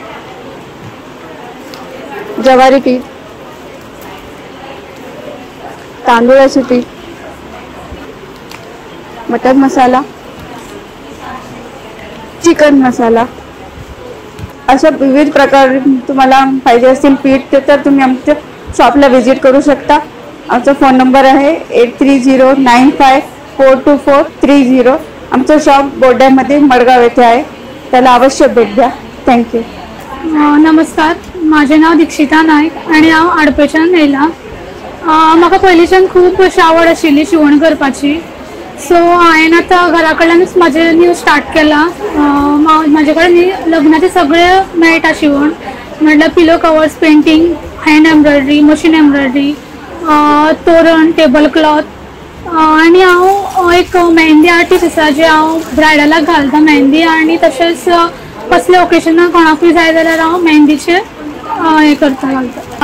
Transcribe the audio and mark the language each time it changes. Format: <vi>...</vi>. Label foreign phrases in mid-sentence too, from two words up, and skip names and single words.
<mr>ज्वारी पीठ, तांदूळाचे पीठ, मटन मसाला, चिकन मसाला, अशा विविध प्रकार तुम्हाला पाहिजे असतील पीठ तर तुम्ही आमच्या शॉपला व्हिजिट करू शकता. आमचा फोन नंबर आहे 8309542430. आमचं शॉप बोर्ड्यामध्ये मडगाव येथे आहे. त्याला अवश्य भेट द्या. थँक्यू.</mr> <kok>नमस्कार, माझे नाव दीक्षिता नाईक आणि हांव आडपेच्यान येयलां. म्हाका पयलींच्यान खूब अशी आवड आशिल्ली शिवण करपाची. सो हांवें आतां घरा कडल्यानूच म्हाजें</kok> <en>new start</en> <kok>केलां. म्हाजे कडेन न्ही लग्नाचें सगळें मेळटा शिवण, म्हणल्यार</kok> <en>pillow covers,</en> <kok>पेंटींग,</kok> <en>hand embroidery, machine embroidery,</en> <kok>तोरण,</kok> <en>table cloth,</en> <kok>आनी हांव एक मेहंदी आर्टिस्ट आसा जे हांव ब्रायडलाक घालता मेहंदी, आनी तशेंच कसले ओकेजनाक कोणाकूय जाय जाल्यार हांव मेहंदीचे हे करता घालता.</kok>